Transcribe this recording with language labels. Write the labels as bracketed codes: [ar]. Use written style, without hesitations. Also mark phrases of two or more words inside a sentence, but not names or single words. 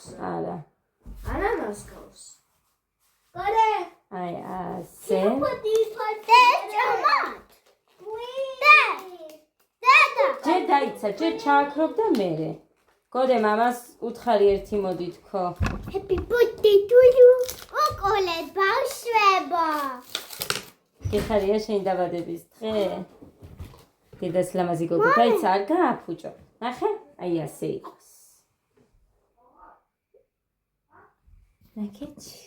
[ka] არა. ანანას გავს. გორე. აი ასე. ჯერ დაიცა, ჯერ ჩააქრობ და მერე. გოდე მამას უთხარი ერთი მოდი თქო. [en] Happy birthday to you. [ka] ოყოლეთ ბავშვებო. გიხარია შენი დაბადების დღე? დედას ლამაზი გოგო დაიცა, არ გააფუჭო. ნახე? აი ასე იყოს. ნახეთ?